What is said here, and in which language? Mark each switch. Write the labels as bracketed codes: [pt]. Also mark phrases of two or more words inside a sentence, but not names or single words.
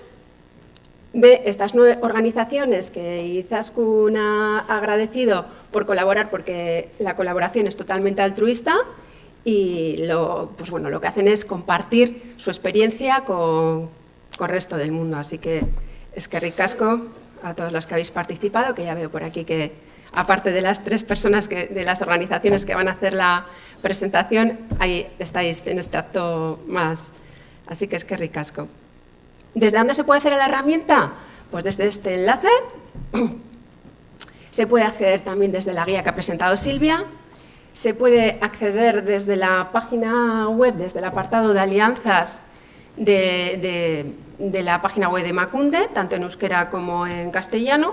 [es] Ve estas 9 organizaciones que Izaskun ha agradecido por colaborar, porque la colaboración es totalmente altruista. Y pues bueno, lo que hacen es compartir su experiencia con el resto del mundo. Así que [eu] eskerrik asko [es] a todos los que habéis participado, que ya veo por aquí que aparte de las 3 personas de las organizaciones que van a hacer la presentación, ahí estáis en este acto más. Así que [eu] eskerrik asko. [es] ¿Desde dónde se puede hacer la herramienta? Pues desde este enlace. Se puede acceder también desde la guía que ha presentado Silvia. Se puede acceder desde la página web, desde el apartado de alianzas de la página web de Emakunde, tanto en euskera como en castellano.